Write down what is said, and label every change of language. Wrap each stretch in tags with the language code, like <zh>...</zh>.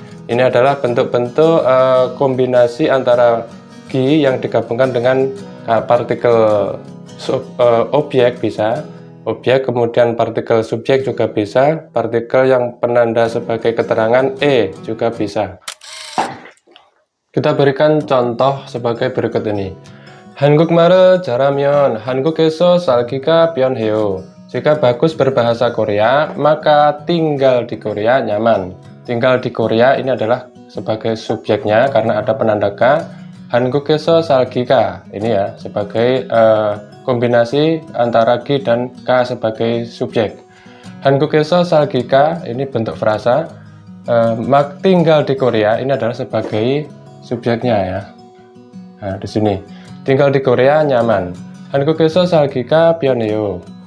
<id>Ini adalah bentuk-bentuk kombinasi antara ki yang digabungkan dengan partikel objek bisa, objek, kemudian partikel subjek juga bisa, partikel yang penanda sebagai keterangan juga bisa. Kita berikan contoh sebagai berikut ini.</id> <ko>한국말을 잘하면 한국에서 살기가 편해요.</ko> <id>Jika bagus berbahasa Korea, maka tinggal di Korea nyaman. Tinggal di Korea ini adalah sebagai subjeknya karena ada penanda ka.</id> <ko>한국에서 살기가</ko> <id>ini ya sebagai kombinasi antara ki dan ka sebagai subjek.</id> <ko>한국에서 살기가</ko> <id>ini bentuk frasa. Mak tinggal di Korea ini adalah sebagai subjeknya ya. Nah, di sini tinggal di Korea nyaman.</id> <ko>한국에서 살기가 편해요.</ko>